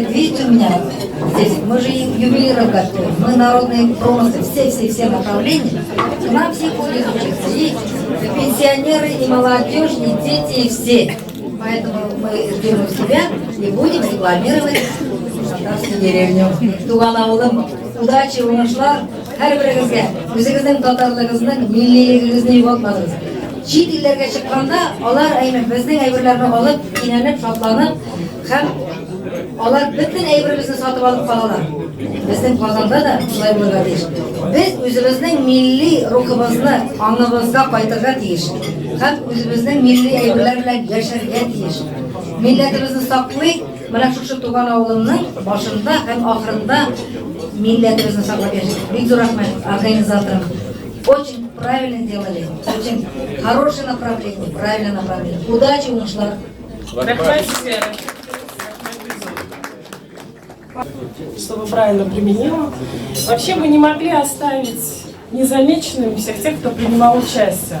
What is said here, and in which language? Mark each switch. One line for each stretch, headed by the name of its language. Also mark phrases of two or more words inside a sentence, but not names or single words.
Russian: Видите, у меня здесь, мы же ювелиров готовим, мы народные промыслы, все направления. К нам все ходят учиться, и пенсионеры, и молодежь, и дети, и все. Поэтому мы ждем себя и будем рекламировать татарскую деревню.
Tatar: Туган ауылым, удачи, уңышлар, һәрберегезгә, үзегезнең татарлыгызның, миллилегегезне югалтмагыз. Чит илләргә чыкканда, алар безнең әйберләрне алып, кинәнеп, шатланып, һәм алар бөтен әйберебезне сатып алып калалар. Безнең Казанда да шулай булырга тиеш. Без үзебезнең милли рухыбызны аңыбызга кайтырга тиеш. Һәм үзебезнең милли әйберләр белән яшәргә тиеш. Милләтебезне саклый, менә шушы туган авылымның башында һәм ахырында милләтебезне саклап яшәйбез. Бик зур рәхмәт организаторам.
Russian: Очень правильно сделали, очень хорошее направление, правильное направление.
Tatar: Удачи, уңышлар.
Russian: Чтобы правильно применила. Вообще мы не могли оставить незамеченными всех тех, кто принимал участие.